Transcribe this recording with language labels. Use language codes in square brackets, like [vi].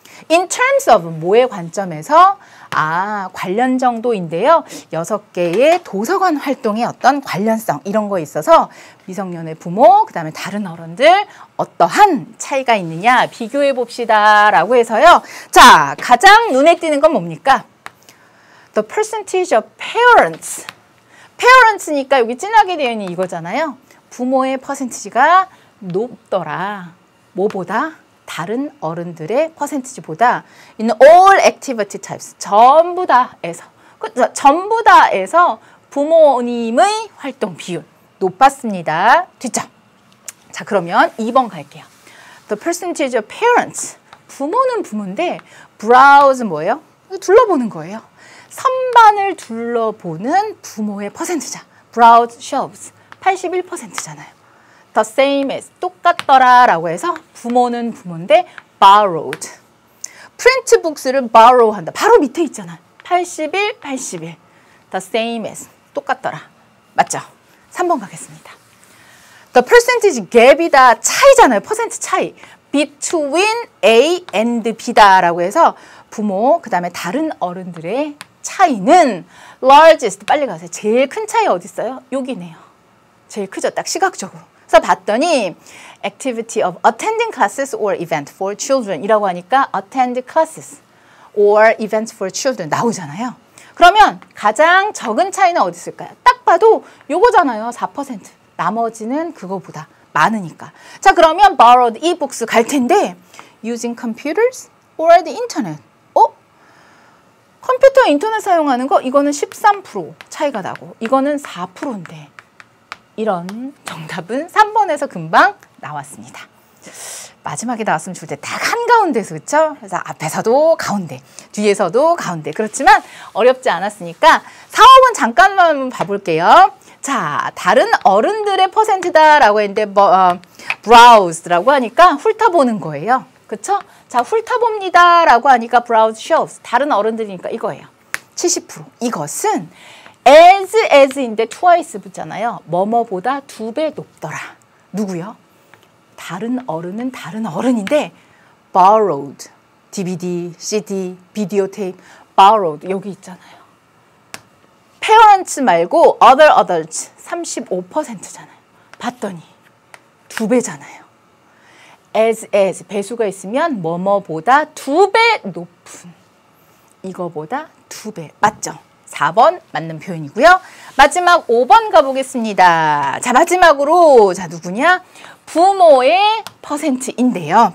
[en] In terms of [ko] 뭐의 관점에서 관련 정도인데요. 6개의 도서관 활동의 어떤 관련성 이런 거 있어서 미성년의 부모, 그 다음에 다른 어른들 어떠한 차이가 있느냐 비교해 봅시다 라고 해서요. 자, 가장 눈에 띄는 건 뭡니까? [en] The percentage of parents. [ko] parents니까 여기 진하게 되어 있는 이거잖아요. 부모의 퍼센티지가 높더라. 뭐보다? 다른 어른들의 퍼센티지보다 [en] in all activity types [ko] 전부 다에서 전부 다에서 부모님의 활동 비율 높았습니다. 뒷점. 자, 그러면 2번 갈게요. [en] The percentage of parents [ko] 부모는 부모인데 [en] browse [ko] 뭐예요? 둘러보는 거예요. 선반을 둘러보는 부모의 퍼센트자 [en] browse shows [ko] 81%잖아요. [en] The same as [ko] 똑같더라 라고 해서 부모는 부모인데 [en] borrowed print books [ko] 를 borrow 한다. 바로 밑에 있잖아. [en] 81, 81 The same as [ko] 똑같더라. 맞죠? 3번 가겠습니다. [en] The percentage gap이다. [ko] 차이잖아요. 퍼센트 차이. [en] Between A and B [ko] 다 라고 해서 부모 그 다음에 다른 어른들의 차이는 [en] largest [ko] 빨리 가세요. 제일 큰 차이 어디 있어요? 여기네요. 제일 크죠. 딱 시각적으로. 그래서 봤더니 [en] activity of attending classes or event for children [ko] 이라고 하니까 [en] attend classes or events for children [ko] 나오잖아요. 그러면 가장 적은 차이는 어디 있을까요? 딱 봐도 요거잖아요. 4%. 나머지는 그거보다 많으니까. 자, 그러면 [en] borrowed e-books [ko] 갈 텐데 [en] using computers or the internet. [ko] 컴퓨터 인터넷 사용하는 거 이거는 13% 차이가 나고 이거는 4%인데 이런 정답은 3번에서 금방 나왔습니다. 마지막에 나왔으면 좋을 때 딱 한가운데서 그쵸? 그래서 앞에서도 가운데, 뒤에서도 가운데. 그렇지만 어렵지 않았으니까 4, 5번 잠깐만 봐볼게요. 자, 다른 어른들의 퍼센트다라고 했는데 browse라고 하니까 훑어보는 거예요. 그쵸? 자, 훑어봅니다라고 하니까 [en] browse shows. [ko] 다른 어른들이니까 이거예요. 70%. 이것은 as인데 twice 붙잖아요. 뭐뭐보다 2배 높더라. 누구요? 다른 어른은 다른 어른인데 borrowed, DVD, CD, 비디오 테이프, borrowed 여기 있잖아요. [en] parents [ko] 말고 [en] other adults 35%잖아요. [ko] 봤더니 2배잖아요. as 배수가 있으면 뭐뭐보다 2배 높은 이거보다 2배 맞죠? 4번 맞는 표현이고요. 마지막 5번 가보겠습니다. 자, 마지막으로 자 누구냐? 부모의 퍼센트인데요.